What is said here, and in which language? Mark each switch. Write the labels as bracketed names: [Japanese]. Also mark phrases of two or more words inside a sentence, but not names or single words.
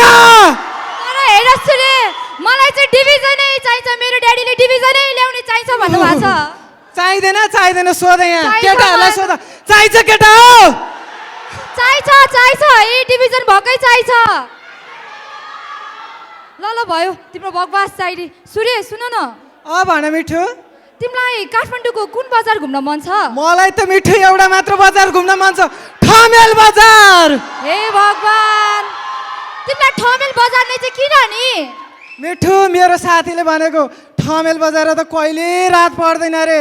[Nepali] तर हेर सूर्य मलाई चाहिँ डिभिजनै चाहिन्छ। मेरो ड्याडीले डिभिजनै ल्याउने चाहिन्छ भन्नु भएको छ। चाहिदैन सोध यहाँ केटाहरूलाई सोध। चाहिन्छ केटा हो? चाहिन्छ है डिभिजन भकै चाहिन्छ। ल भयो तिम्रो बकवास चाहिए। सूर्य सुन न। भन मिठु तिमीलाई काठमाडौँको कुन बजार घुम्न मन छ? मलाई त मिठु एउटा मात्र बजार घुम्न मन छ, ठमेल बजार। हे भगवान तिमीलाई ठमेल बजार नै चाहिँ किन नि? मिठु मेरो साथीले भनेको ठमेल बजार त कहिले रात पर्दैन रे।